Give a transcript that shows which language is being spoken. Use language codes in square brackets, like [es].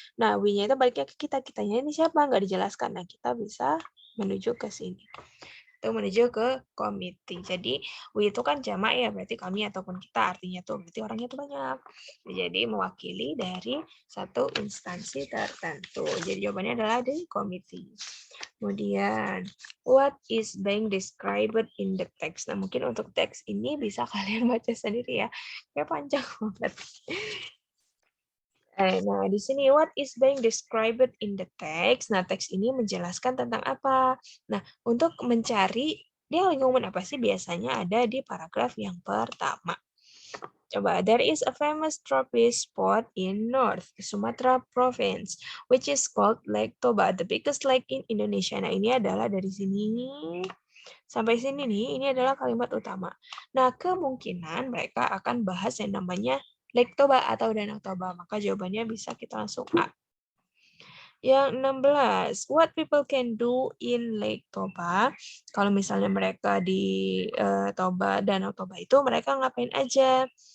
[id] Nah, we-nya itu baliknya ke kita. Kitanya ini siapa? Nggak dijelaskan. Nah, kita bisa menuju ke sini. Itu menuju ke komite. Jadi, we itu kan jamak ya, berarti kami ataupun kita, artinya tuh berarti orangnya tuh banyak. Jadi, mewakili dari satu instansi tertentu. Jadi, jawabannya adalah [en] the committee. Kemudian, what is being described in the text? [id] Nah, mungkin untuk teks ini bisa kalian baca sendiri ya. Kayak panjang banget. Nah, di sini [en] what is being described in the text? [id] Nah, teks ini menjelaskan tentang apa? Nah, untuk mencari dia lagi ngomong apa sih, biasanya ada di paragraf yang pertama. [en] Coba, there is a famous trophy spot in North Sumatra Province, which is called Lake Toba, the biggest lake in Indonesia. [id] Nah, ini adalah dari sini Sampai sini nih, ini adalah kalimat utama. Nah, kemungkinan mereka akan bahas yang namanya Lake Toba atau Danau Toba. Maka jawabannya bisa kita langsung A. [en] Yang 16, what people can do in Lake Toba. [id] Kalau misalnya mereka di Toba, Danau Toba itu mereka ngapain aja?